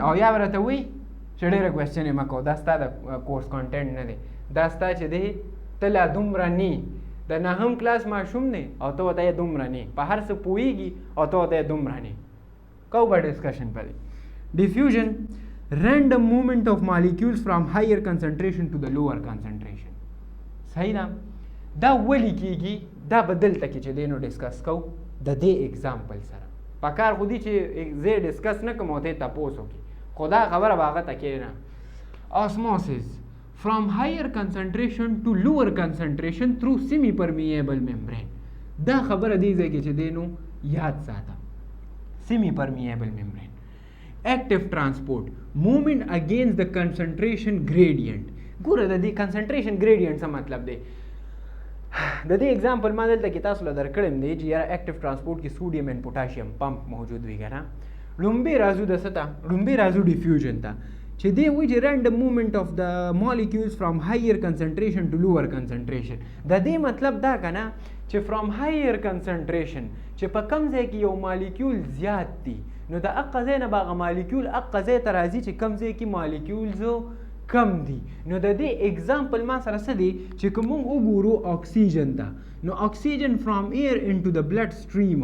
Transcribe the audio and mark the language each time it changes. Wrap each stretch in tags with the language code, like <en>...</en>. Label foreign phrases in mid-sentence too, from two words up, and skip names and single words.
<ps>او یا به راته وایي چې ډېره کوېسچن یې مه کوه، دا ستا د</ps> <en>course content</en> <ps>نه دی، دا ستا چې دی ته لا دومره نه د نهم کلاس ماشوم دی او ته ورته یې دومره نه په هر څه پوهېږي او ته ورته یې دومره نه. کوو به ډسکشن په دی.</ps> <en>ډیفیوژن random movement of molecules from higher concentration to the lower concentration.</en> <ps>صحیح ده. دا ولې کېږي دا به دلته کې چې دی نو ډسکس کوو د دې اگزامپل سره. په کار خو دي چې زه ډسکس نه کوم او ته تپوس وکړي، خو دا خبره به هغه ته کښېنه.</ps> <en>osmosis from higher concentration to lower concentration through semi permeable membrane.</en> <ps>دا خبره دې ځای کې چې دی نو یاد ساته.</ps> <en>semi permeable membrane. active transport movement against the concentration gradient.</en> <ps>ګوره د دې</ps> <en>concentration gradient</en> <ps>څه مطلب دی؟ د دې اگزامپل ما دلته کې تاسو له درکړم دی چې یاره</ps> <en>active transport</en> <ps>کې</ps> <en>sodium and potassium pump</en> <ps>موجود وي که نه. لومبی راځو د څه ته؟ لومبی راځو ډیفیوژن ته چې دی وایي چې</ps> <en>random movement of the molecules from higher concentration to lower concentration.</en> <ps>د دې مطلب دا که نه چې</ps> <en>from higher concentration</en> <ps>چې په کم ځای کې یو مالیکیول زیات دي نو د هغه ځای نه به هغه مالیکیول هغه ځای ته راځي چې کم ځای کې مالیکیولز کم دي. نو د دې اگزامپل ما سره څه دی چې که موږ وګورو اکسیجن ته نو اکسیجن</ps> <en>from air into the blood stream.</en>